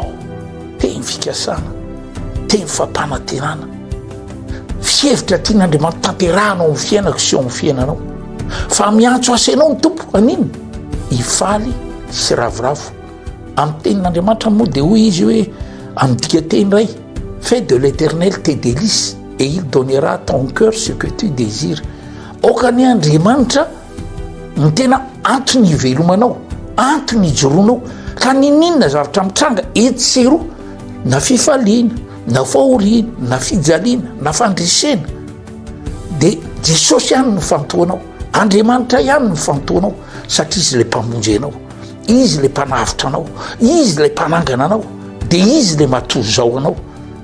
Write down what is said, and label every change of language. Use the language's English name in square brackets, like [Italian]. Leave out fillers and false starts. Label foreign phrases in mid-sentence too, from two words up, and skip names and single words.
[Malagasy] Teny fikasana, teny fampanantenana. Fihevitra tian'Andriamanitra tanterahana ao amin'ny fiainako sy ao amin'ny fiainanao. Fa miantso asa ianao ny tompo aniny hifaly sy ravoravo. Amin'ny tenin'Andriamanitra moa dia hoy izy hoe amin'ny dikateny iray [French] fais de l'Éternel tes délices et il donnera à ton cœur ce que tu désires. [Malagasy] Aokany Andriamanitra ny tena antony hivelomanao, antony hijoroanao ka ninona zavatra mitranga etsero na fifaliana, na fahoriana, na fijaliana, na fandresena dia Jesosy ihany no fantoanao, Andriamanitra ihany no fantoanao satria izy ilay mpamonjy anao, izy ilay mpanavitra anao, izy ilay mpanangana anao, dia izy ilay matory zao anao.